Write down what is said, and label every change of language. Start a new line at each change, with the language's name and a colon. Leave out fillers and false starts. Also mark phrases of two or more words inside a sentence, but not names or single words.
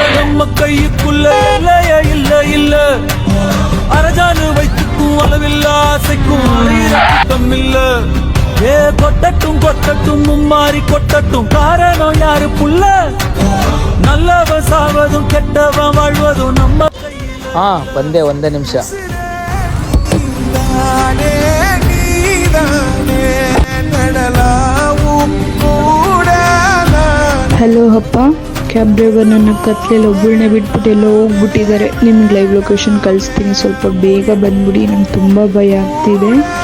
Tamil: நம்ம கைக்குள்ள இல்லையே இல்ல இல்ல அரஜானு வைத்துக்கும் அளவில்ல ஆசைக்கும் குத்தம் இல்ல ஏ கொட்டட்டும் கொட்டட்டும் மும்மாறி கொட்டட்டும் காரணம் யாரு புள்ள நல்லவன் சாவதும் கெட்டவன் வாழ்வதும் நம்ம
Kannada: ಬಂದೆ ಒಂದೇ ನಿಮಿಷ. ಹಲೋ ಅಪ್ಪ,
English: cab driver
Kannada: ನನ್ನ ಕತ್ಲೆಯಲ್ಲಿ ಒಬ್ಬಳನ್ನೇ ಬಿಟ್ಬಿಟ್ಟು ಎಲ್ಲೋ ಹೋಗ್ಬಿಟ್ಟಿದ್ದಾರೆ. ನಿಮ್ಗೆ
English: live location
Kannada: ಕಳಿಸ್ತೀನಿ, ಸ್ವಲ್ಪ ಬೇಗ ಬಂದ್ಬಿಡಿ, ನಂಗೆ ತುಂಬ ಭಯ ಆಗ್ತಿದೆ.